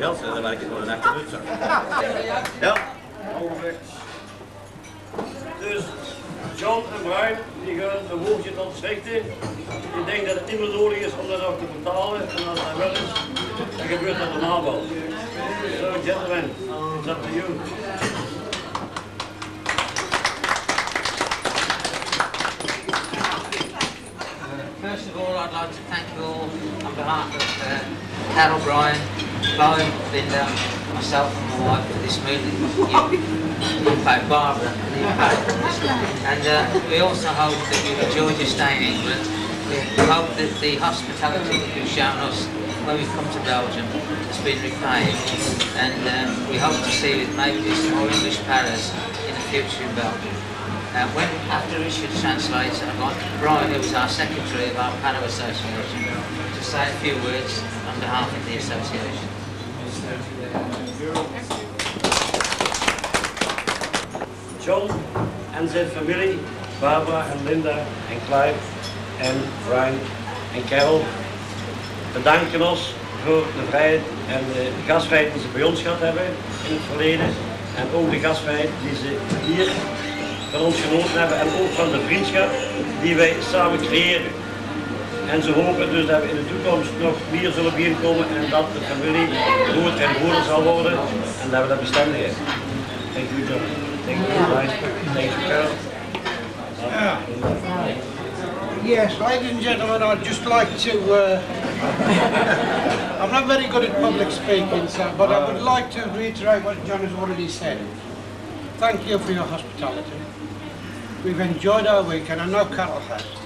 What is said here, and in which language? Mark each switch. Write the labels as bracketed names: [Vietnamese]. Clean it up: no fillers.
[Dutch] Dan werk ik gewoon een echte nut. Ja. Dus John en Brian die gaan een woordje tot stichten. Ik denk dat het niet meer nodig is om dat ook te betalen. En als dat wel is, dan gebeurt dat normaal wel. [English] So gentlemen, it's up to you. First of all, I'd like to thank you all on behalf of Carol, Brian, Bowen, Linda, myself and my wife for this meeting. In fact, Barbara. And we also hope that you've enjoyed your stay in England. We hope that the hospitality that you've shown us when we've come to Belgium has been repaid. And we hope to see maybe some more English paras in the future in Belgium. After Richard translates, I'd like Brian, who is our secretary of our Para Association, to say a few words on behalf of the association. [Dutch] John en zijn familie, Barbara en Linda en Clive en Brian en Carol, bedanken ons voor de vrijheid en de gastvrijheid die ze bij ons gehad hebben in het verleden. En ook de gastvrijheid die ze hier van ons genoten hebben en ook van de vriendschap die wij samen creëren. En ze hopen dus dat we in de toekomst nog meer zullen bijeenkomen en dat de familie broer en broeder zal worden en dat we dat bestendig hebben. [English] Thank you, John. Thank you, Brian. Thank you, Carol. Yes, ladies and gentlemen, I'd just like to, I'm not very good at public speaking, so, but I would like to reiterate what John has already said. Thank you for your hospitality. We've enjoyed our week, and I know Carol has.